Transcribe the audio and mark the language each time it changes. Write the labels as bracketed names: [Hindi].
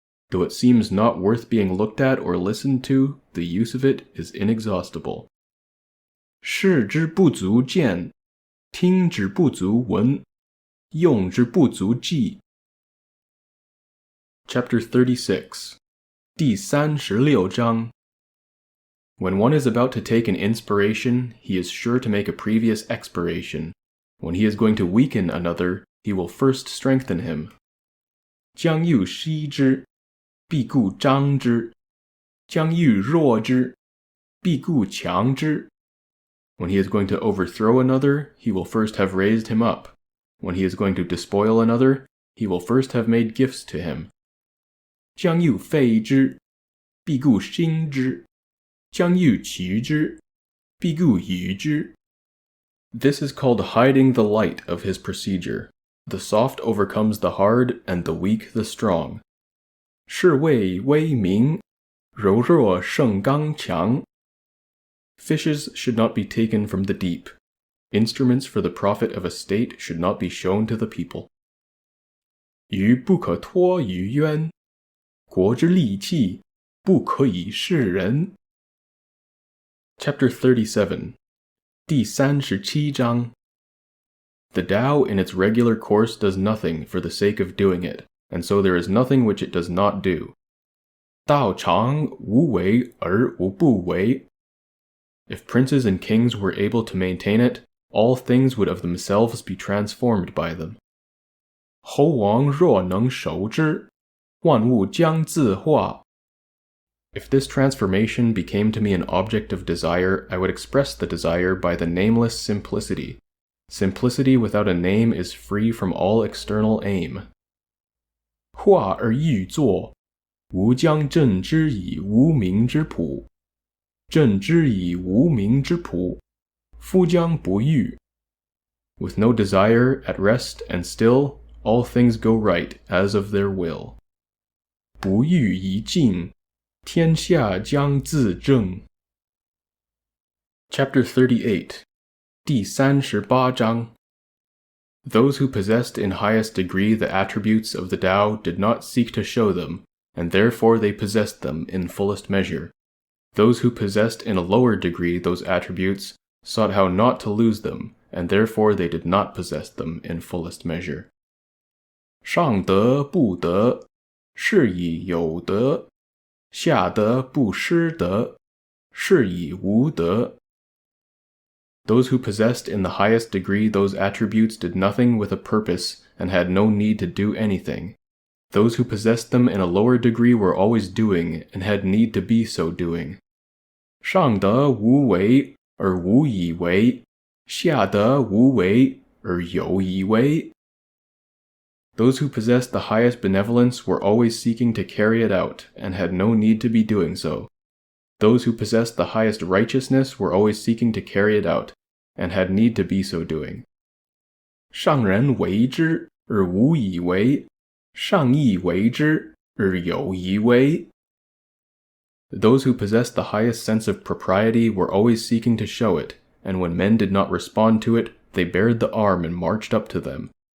[English] Though it seems not worth being looked at or listened to, the use of it is inexhaustible. [Chinese] 视之不足见，听之不足闻，用之不足记。 [English] Chapter 36. [Chinese] 第36章 [English] When one is about to take an inspiration, he is sure to make a previous expiration. When he is going to weaken another, he will first strengthen him. [Chinese] 将欲息之，必固张之；将欲弱之，必固强之。 [English] When he is going to overthrow another, he will first have raised him up. When he is going to despoil another, he will first have made gifts to him. [Chinese] 将欲废之，必固兴之；将欲取之，必固与之。 [English] This is called hiding the light of his procedure. The soft overcomes the hard, and the weak the strong. [Chinese] 是谓威名，柔弱胜刚强。 [English] Fishes should not be taken from the deep. Instruments for the profit of a state should not be shown to the people. [Chinese] 鱼不可脱于渊，国之利器，不可以示人。 [English] Chapter 37. [Chinese] 第37章 [English] The Tao in its regular course does nothing for the sake of doing it, and so there is nothing which it does not do. [Chinese] 道常无为而无不为。 [English] If princes and kings were able to maintain it, all things would of themselves be transformed by them. [Chinese] 侯王若能守之，万物将自化。 [English] If this transformation became to me an object of desire, I would express the desire by the nameless simplicity. Simplicity without a name is free from all external aim. [Chinese] 化而欲作，吾将振之以无名之朴。振之以无名之朴，夫将不欲。 [English] With no desire, at rest and still, all things go right as of their will. [Chinese] 不欲以静，天下将自正。 [English] Chapter 38. [Chinese] 第38章 [English] Those who possessed in highest degree the attributes of the Tao did not seek to show them, and therefore they possessed them in fullest measure. Those who possessed in a lower degree those attributes sought how not to lose them, and therefore they did not possess them in fullest measure. [Chinese] 上德不德，是以有德；下德不失德，是以无德。 [English] Those who possessed in the highest degree those attributes did nothing with a purpose and had no need to do anything. Those who possessed them in a lower degree were always doing and had need to be so doing. [Chinese] 上德无为而无以为，下德无为而有以为。 [English] Those who possessed the highest benevolence were always seeking to carry it out and had no need to be doing so. Those who possessed the highest righteousness were always seeking to carry it out and had need to be so doing. [Chinese] 上人为之而无以为，上义为之而有以为。 [English] Those who possessed the highest sense of propriety were always seeking to show it, and when men did not respond to it, they bared the arm and marched up to them.